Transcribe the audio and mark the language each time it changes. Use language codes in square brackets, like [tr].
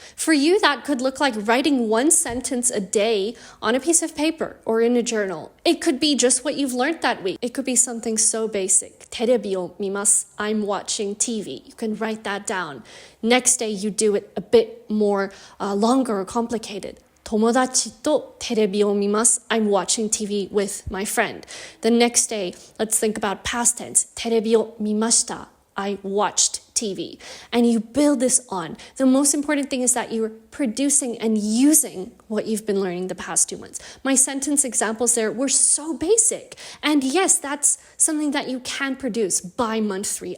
[en] For you, that could look like writing 1 sentence a day on a piece of paper or in a journal. It could be just what you've learned that week. It could be something so basic. [ja] テレビを見ます. [en] I'm watching TV. You can write that down. Next day, you do it a bit more longer or complicated. [ja] 友達とテレビを見ます. [en] I'm watching TV with my friend. The next day, let's think about past tense. [ja] テレビを見ました. [en] I watched TV. And you build this on. The most important thing is that you're producing and using what you've been learning the past 2 months. My sentence examples there were so basic. And yes, that's something that you can produce by month 3.